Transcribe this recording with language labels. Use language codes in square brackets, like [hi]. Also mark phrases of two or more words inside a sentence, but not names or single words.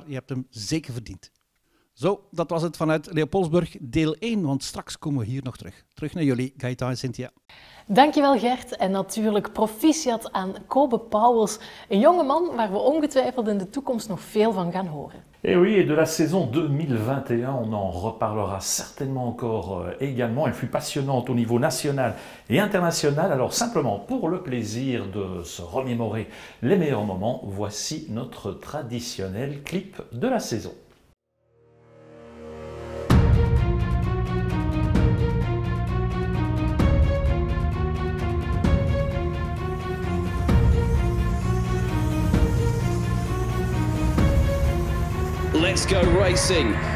[nl] Je hebt hem zeker verdiend. Zo, dat was het vanuit Leopoldsburg, deel 1, want straks komen we hier nog terug. Terug naar jullie, Gaëtan en Cynthia. Dankjewel Gert en natuurlijk proficiat aan Kobe Pauwels, een jonge man waar we ongetwijfeld in de toekomst nog veel van gaan horen. [fr] Et oui, et de la saison 2021, on en reparlera certainement encore également. Elle fut passionnante au niveau national et international. Alors simplement pour le plaisir de se remémorer les meilleurs moments, voici notre traditionnel clip de la saison. [en] Let's go racing.